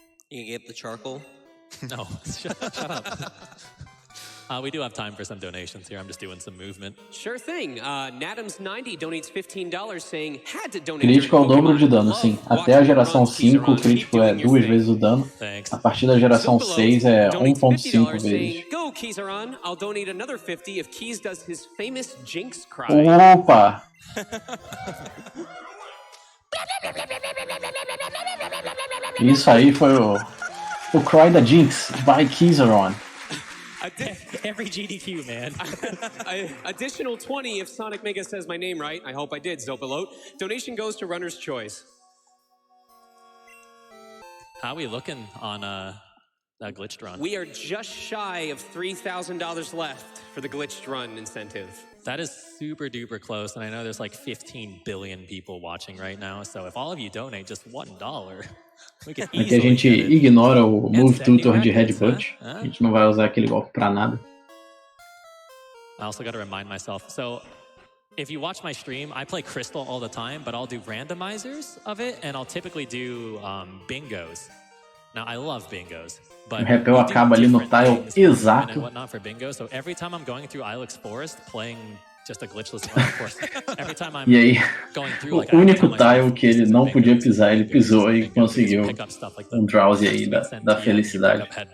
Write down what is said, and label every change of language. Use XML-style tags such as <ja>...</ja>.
<en>You can get the charcoal? No, shut up. We do have time for some donations here. I'm just doing some movement. Sure thing. Natums90 donates $15 saying had to donate.</en> <pt>Crítico é o dobro de dano, sim. Até a geração 5, o crítico é 2 vezes o dano. A partir da geração 6 é 1.5 vezes.</pt> <en>Go, Kizarone. I'll donate another 50 if Keys does his famous Jinx cry.</en> <pt>Opa! Isso aí foi o Cry da Jinx by Kizarone.</pt> <en>Every GDQ, man. Additional 20 if Sonic Mega says my name right. I hope I did, Zopilote. Donation goes to Runner's Choice. How are we looking on that glitched run? We are just shy of $3,000 left for the glitched run incentive. That is super duper close, and I know there's like 15 billion people watching right now, so if all of you donate just $1, we can</en> <pt>Aqui a gente ignora o Move Tutor de Headbutt. A gente não vai usar aquele golpe pra nada.</pt> <en>I also got to remind myself, so if you watch my stream, I play Crystal all the time, but I'll do randomizers of it, and I'll typically do bingos. Now, I love bingos, but</en> <pt>o repel acaba ali no tile exato.</pt> <en>And whatnot for bingo. So every time I'm going through Ilex Forest playing just a glitchless run, of course. Every time I'm</en> <pt>E aí,</pt> <en>going through, like,</en> <pt>o único tile que ele não podia pisar, ele pisou e conseguiu um drowsy aí da felicidade.</pt>